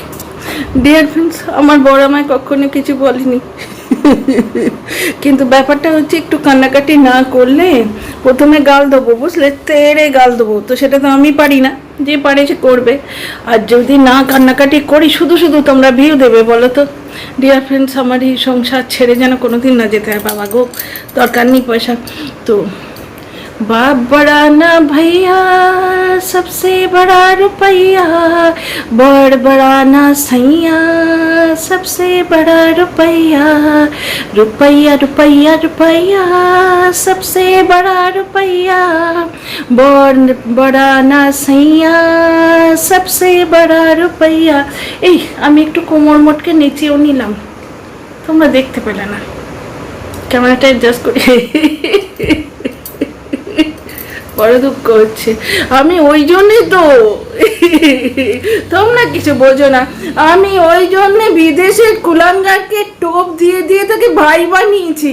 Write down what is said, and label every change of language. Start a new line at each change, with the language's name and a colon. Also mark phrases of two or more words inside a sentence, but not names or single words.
English: Dear friends,
Bangla: আমার বড় আমায় কখনো কিছু বলেনি, কিন্তু ব্যাপারটা হচ্ছে একটু কান্নাকাটি না করলে প্রথমে গাল দেবো, বুঝলে, তেড়ে গাল দেবো, তো সেটা তো আমি পারি না, যে পারে সে করবে। আর যদি না কান্নাকাটি করি শুধু শুধু তোমরা ভিউ দেবে বলো তো?
English: Dear friends,
Bangla: আমার এই সংসার ছেড়ে যেন কোনোদিন না যেতে হয়, বাবা গো, দরকার নেই পয়সা।
Hindi: তো बाप बड़ा ना भैया, सबसे बड़ा रुपया, बड़ बड़ा ना सैया, सबसे बड़ा रुपया, रुपया रुपया रुपया, सबसे बड़ा रुपया, बड़ बड़ा ना सैया, सबसे बड़ा रुपया।
Bangla: এই আমি একটু কোমর মোটকে নেচেও নিলাম, তোমরা দেখতে পেলে না, ক্যামেরাটা অ্যাডজাস্ট করি। বড় দুঃখ হচ্ছে, আমি ওই জন্যে তো, তোমরা কিছু বোঝো না, আমি ওই জন্যে বিদেশের কুলাঙ্গারকে টোপ দিয়ে দিয়ে তাকে ভাই বানিয়েছি।